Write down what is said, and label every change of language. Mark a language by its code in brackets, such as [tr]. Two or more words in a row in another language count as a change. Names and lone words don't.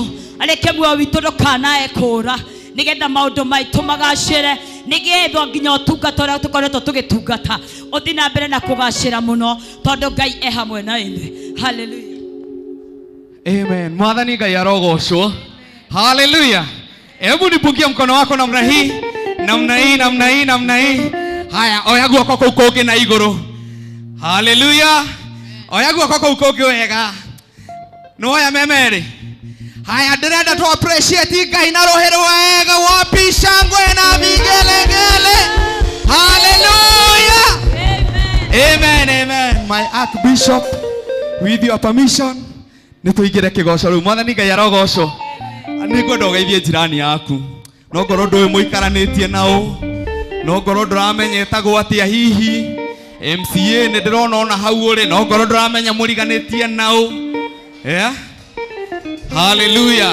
[ki] Aleke moyo witu ndukanae kura. Nigetha maundu maitu magacire. Nigethwo nginya utungata uria tukoretwo tugitungata. Uthi na mbere na kugacira muno tondu Ngai e hamwe na ithuĩ. Hallelujah. Amen. Mwathani Ngai arogocwo. Hallelujah. [sw] Hebu nipungie mkono wako namna hii. Namna hii, namna hii, namna hii. Haya, [ki] oya guoko kuu kũngĩ na igũrũ. Hallelujah. Oya guoko kuu kũngĩ wega. No oya memeri. Haya, ndĩrenda tu appreciate Ngai na rũhĩ rwega. [sw] Wapi shangwe na vigelegele. Hallelujah. Amen. Amen. [en] My Archbishop, with your permission, [ki] nĩtũingĩre kĩgoco rĩu. Mwathani Ngai arogocwo. Nĩngwenda ũgeithie jirani yaku. No ngorwo ndũĩ mũikaranĩtie nao. No ngorwo ndũramenya etagwo atĩa hihi. MCA nĩ ndĩrona ona hau ũrĩ. No ngorwo ndũramenya mũriganĩtie nao. Yeah. Hallelujah.